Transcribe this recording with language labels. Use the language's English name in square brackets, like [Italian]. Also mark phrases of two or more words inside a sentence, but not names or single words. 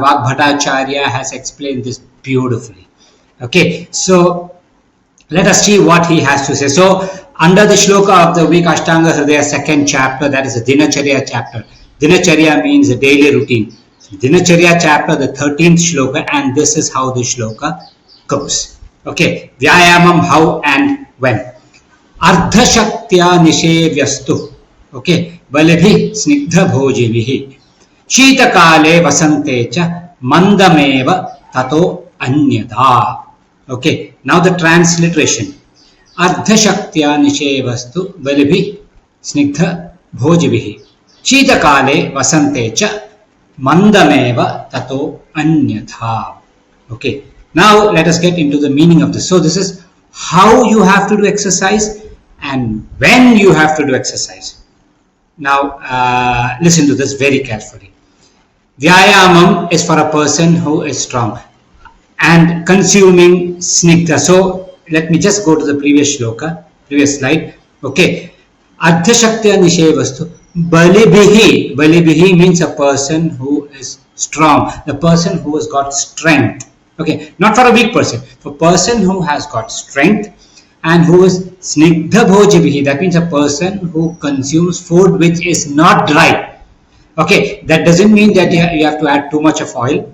[English] Bhattacharya has explained this beautifully. Okay, so let us see what he has to say. So, under the shloka of the week, Ashtanga Hridaya, second chapter, that is the Dinacharya chapter. Dinacharya means the daily routine. Dinacharya chapter, the 13th shloka, and this is how the shloka goes. Okay, Vyayamam, how and when. [Sanskrit] Ardha Shaktya Nishevyastu. [English] Okay. [Sanskrit] Balibhi Snigdha Bhojivihi Sheetakale Vasante cha Mandameva Tato Anyada. [English] Okay, now the transliteration. [Sanskrit] Ardha Shaktya Nishevastu Balibhi Snigdha Bhojivihi Sheetakale Vasante cha Mandameva Tato Anyada. [English] Okay, now let us get into the meaning of this. So this is how you have to do exercise and when you have to do exercise. Now, listen to this very carefully. Vyayamam is for a person who is strong and consuming Snigdha. So, let me just go to the previous shloka, previous slide. Okay. [Sanskrit] Ardha Shaktya Nishevastu. Balibihi. [English] Balibihi means a person who is strong, the person who has got strength. Okay. Not for a weak person, for a person who has got strength and who is [Sanskrit] Snigdha Bhojivihi, [English] that means a person who consumes food which is not dry. Okay, that doesn't mean that you have to add too much of oil.